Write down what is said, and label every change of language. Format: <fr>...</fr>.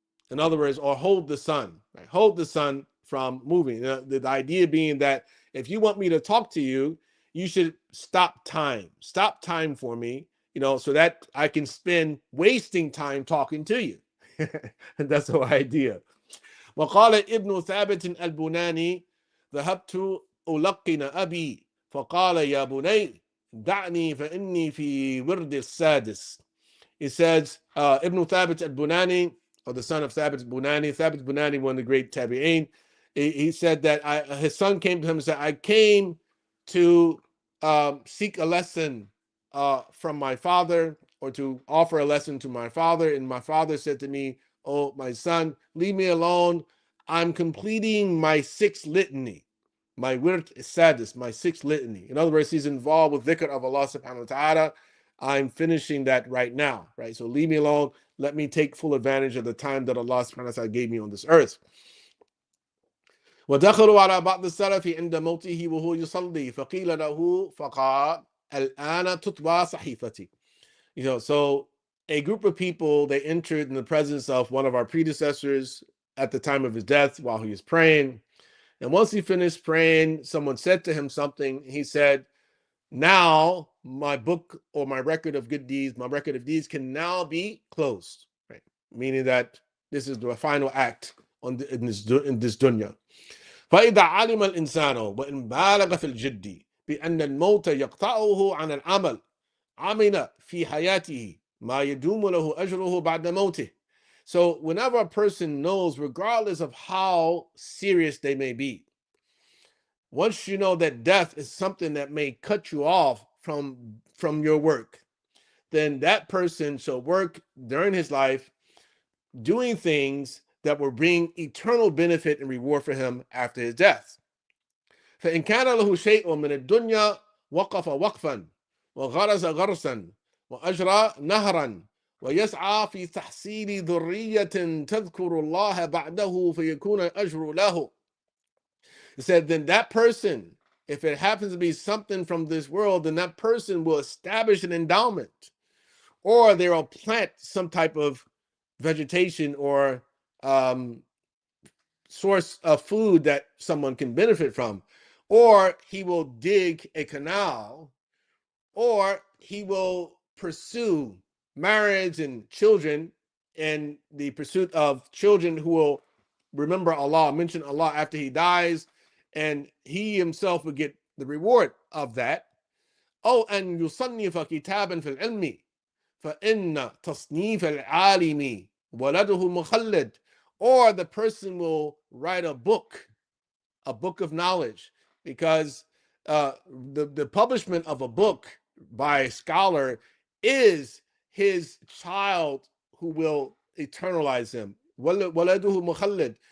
<en>In other words, or hold the sun. Right? Hold the sun from moving. The idea being that if you want me to talk to you, you should stop time. Stop time for me, so that I can spend wasting time talking to you. And that's the whole idea.</en> <ar>وقال ابن ثابت البناني ذهبت ألقن أبي فقال يا بني دعني فإني في ورد السادس.</ar> <en>He says, Ibn Thabit al-Bunani, or the son of Thabit al-Bunani, Thabit al-Bunani, one of the great tabi'in, he said that his son came to him and said, I came to seek a lesson from my father, or to offer a lesson to my father. And my father said to me, oh, my son, leave me alone. I'm completing my sixth litany. My wird sadis, my sixth litany. In other words, he's involved with dhikr of Allah subhanahu wa ta'ala. I'm finishing that right now, right? So leave me alone. Let me take full advantage of the time that Allah subhanahu wa ta'ala gave me on this earth.</en> <ar>ودخلوا على بعض السلف عند موته وهو يصلي فقيل له فقال الآن تطبع صحيفتي.</ar> <en>So a group of people, they entered in the presence of one of our predecessors at the time of his death while he was praying. And once he finished praying, someone said to him something. He said, now my book or my record of good deeds, my record of deeds can now be closed, right? Meaning that this is the final act in this dunya.</en> <ar>فإذا علم الإنسان وإن بالغ في الجد بأن الموت يقطعه عن العمل عمل في حياته ما يدوم له أجره بعد موته.</ar> <en>So whenever a person knows, regardless of how serious they may be, once you know that death is something that may cut you off from your work, then that person shall work during his life doing things that will bring eternal benefit and reward for him after his death.</en> <ar>فإن كان له شيء من الدنيا وقف وقفا وغرس غرسا وأجرى نهرا ويسعى في تحصيل ذرية تذكر الله بعده فيكون الأجر له.</ar> <en>It said, then that person, if it happens to be something from this world, then that person will establish an endowment, or they will plant some type of vegetation or source of food that someone can benefit from, or he will dig a canal, or he will pursue marriage and children, and the pursuit of children who will remember Allah, mention Allah after he dies, and he himself will get the reward of that.</en> <ar>أو أن يصنف كتابا في العلم فإن تصنيف العالم ولده مخلد.</ar> <en>Or the person will write a book of knowledge, because the publishment of a book by a scholar is his child who will eternalize him.</en> <ar>وَلَدُهُ مُخَلِّدٌ.</ar>